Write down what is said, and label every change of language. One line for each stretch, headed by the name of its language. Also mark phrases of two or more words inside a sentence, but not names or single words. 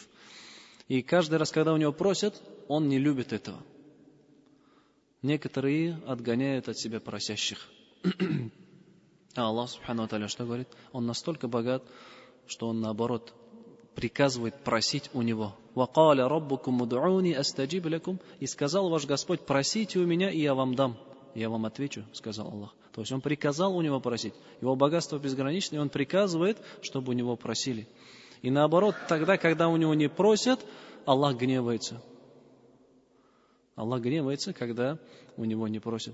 Russian: И каждый раз, когда у него просят, он не любит этого. Некоторые отгоняют от себя просящих. А Аллах
Arabic: سبحانه وتعالى
Russian: что говорит? Он настолько богат, что он наоборот приказывает просить у него.
Arabic: وَقَالَ رَبُّكُمْ مُدْعُونِي أَسْتَجِبْ لَكُمْ.
Russian: И сказал ваш Господь: просите у меня, и я вам дам. Я вам отвечу, сказал Аллах. То есть Он приказал у него просить. Его богатство безграничное, и Он приказывает, чтобы у него просили. И наоборот, тогда, когда у него не просят, Аллах гневается. Аллах гневается, когда у него не просят.